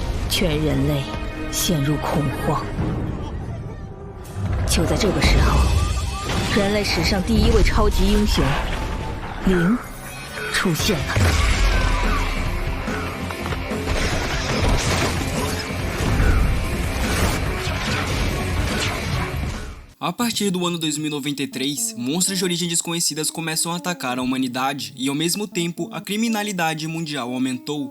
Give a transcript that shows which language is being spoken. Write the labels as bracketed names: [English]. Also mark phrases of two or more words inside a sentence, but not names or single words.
[Chinese] 全人类陷入恐慌。就在这个时候，人类史上第一位超级英雄零出现了。 [Portuguese] A partir do ano 2093, monstros de origem desconhecidas começam a atacar a humanidade e, ao mesmo tempo, a criminalidade mundial aumentou.